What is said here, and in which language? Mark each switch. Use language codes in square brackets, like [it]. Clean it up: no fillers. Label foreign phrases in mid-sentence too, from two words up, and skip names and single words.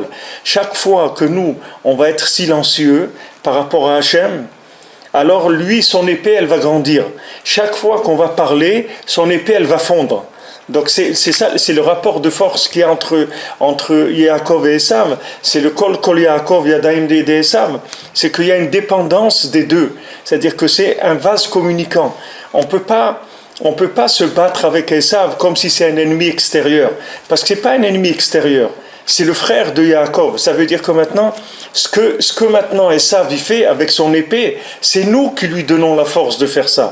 [fr] Chaque fois que nous, on va être silencieux par rapport à Hachem, alors lui, son épée, elle va grandir. Chaque fois qu'on va parler, son épée, elle va fondre. Donc c'est ça, c'est le rapport de force qu'il y a entre Yaakov et Esav. C'est le [he] קול יעקב ידים [fr] de Esav. C'est qu'il y a une dépendance des deux. C'est-à-dire que c'est un vase communicant. On peut pas se battre avec Esav comme si c'est un ennemi extérieur. Parce que c'est pas un ennemi extérieur. C'est le frère de Yaakov. Ça veut dire que maintenant, ce que maintenant Esav il fait avec son épée, c'est nous qui lui donnons la force de faire ça.